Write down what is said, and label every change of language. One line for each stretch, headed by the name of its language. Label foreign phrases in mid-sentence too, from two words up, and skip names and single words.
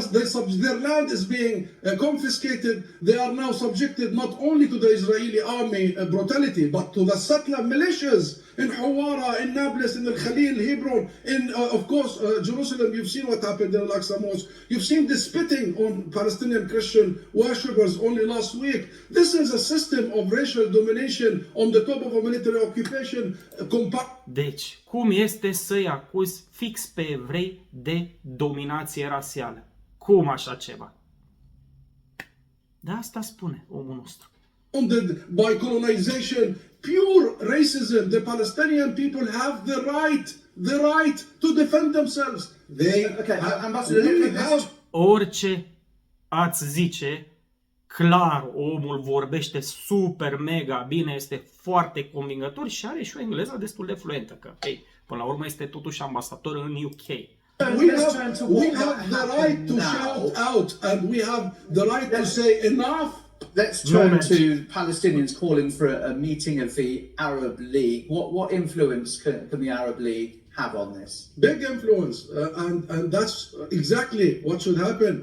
English: Their land is being confiscated. They are now subjected not only to the Israeli army brutality, but to the settler militias in Hawara, in Nablus, in Al-Khalil, Hebron, in, of course, Jerusalem. You've seen what happened in Al-Aqsa Mosque. You've seen the spitting on Palestinian Christian worshippers only last week. This is a system of racial domination on the top of a military occupation.
Romanian: Deci, cum este să-i acuzi fix pe evrei de dominație rasială? Cum așa ceva? De asta spune omul nostru.
English: Founded by colonization, pure racism. The Palestinian people have the right to defend themselves. They Ambassador, have.
Romanian: Orice ați zice, clar, omul vorbește super mega bine, este foarte convingător și are și o engleză destul de fluentă, că hey, până la urmă este totuși ambasador în UK.
English: We have the right to shout out, and we have the right to say enough. Let's turn to Palestinians calling for a meeting of the Arab League. What influence can the Arab League have on this? Big influence, and that's exactly what should happen.